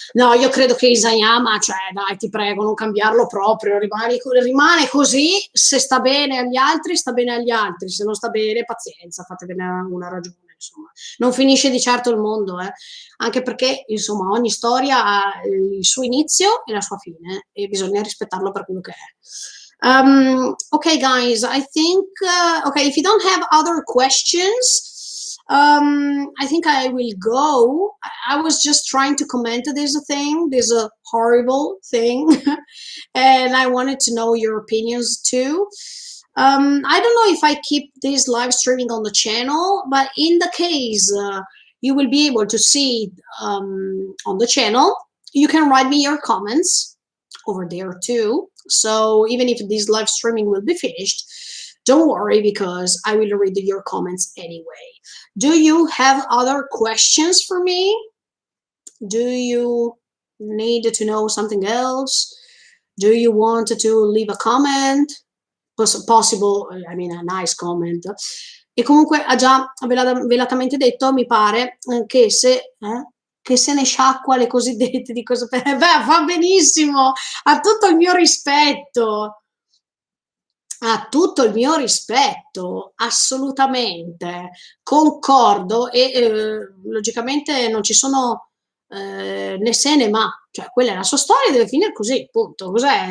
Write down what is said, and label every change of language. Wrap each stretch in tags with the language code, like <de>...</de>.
<it>No, io credo che Isayama, cioè dai, ti prego, non cambiarlo proprio, rimane così, se sta bene agli altri, sta bene agli altri, se non sta bene, pazienza, fatevene una ragione, insomma. Non finisce di certo il mondo, anche perché, insomma, ogni storia ha il suo inizio e la sua fine e bisogna rispettarlo per quello che è.</it> <en>Okay, guys, I think, okay, if you don't have other questions, I think I will go. I was just trying to comment this thing, this horrible thing, and I wanted to know your opinions too. I don't know if I keep this live streaming on the channel, but in the case you will be able to see on the channel, you can write me your comments over there too. So even if this live streaming will be finished, don't worry because I will read your comments anyway. Do you have other questions for me? Do you need to know something else? Do you want to leave a comment? Possible, I mean a nice comment.</en> <it>E comunque ha già velatamente detto, mi pare, che se ne sciacqua le cosiddette di cosa beh, va benissimo, ha tutto il mio rispetto. Ha tutto il mio rispetto, assolutamente, concordo e logicamente non ci sono né se né ma, cioè quella è la sua storia, deve finire così, punto. Cos'è?</it>